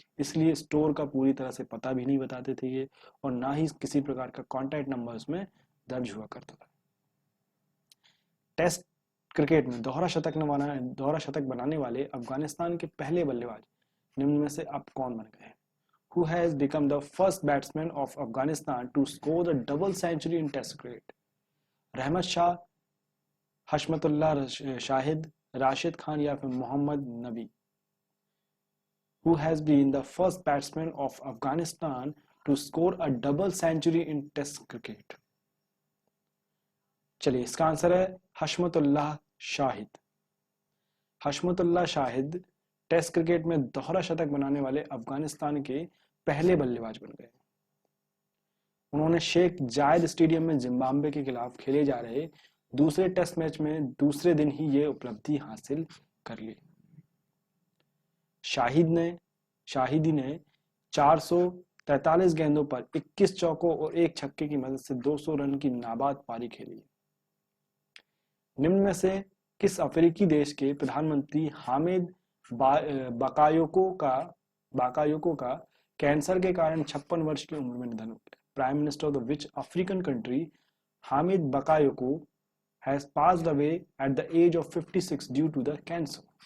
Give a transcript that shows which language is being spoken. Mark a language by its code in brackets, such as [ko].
[hi] इसलिए स्टोर का पूरी तरह से पता भी नहीं बताते थे ये, और ना ही किसी प्रकार का कॉन्टैक्ट नंबर उसमें दर्ज हुआ करता था। टेस्ट क्रिकेट में दोहरा शतक बनाने वाले अफगानिस्तान के पहले बल्लेबाज निम्न में से अब कौन बन गए? [en] Who has become the first batsman of Afghanistan to score the double century in Test cricket? [hi] Rahmat Shah, Hashmatullah Shahid, Rashid Khan या फिर मोहम्मद नबी? [en] Who has been the first batsman of Afghanistan to score a double century in Test cricket? [hi] चलिए इसका answer है Hashmatullah Shahid. Hashmatullah Shahid test cricket में दोहरा शतक बनाने वाले अफगानिस्तान के पहले बल्लेबाज बन गए। उन्होंने शेख जायद स्टेडियम में जिम्बाब्वे के खिलाफ खेले जा रहे दूसरे टेस्ट मैच में दूसरे दिन ही ये उपलब्धि हासिल कर ली। शाहिदी ने 400, 43 गेंदों पर 21 चौकों और 1 छक्के की मदद से 200 रन की नाबाद पारी खेली। निम्न में से किस अफ्रीकी देश के प्रधानमंत्री हामिद बाकायोको का कैंसर के कारण 56 वर्ष की उम्र में निधन हो गया? [en] Prime minister of the which African country Hamed Bakayoko has passed away at the age of 56 due to the cancer?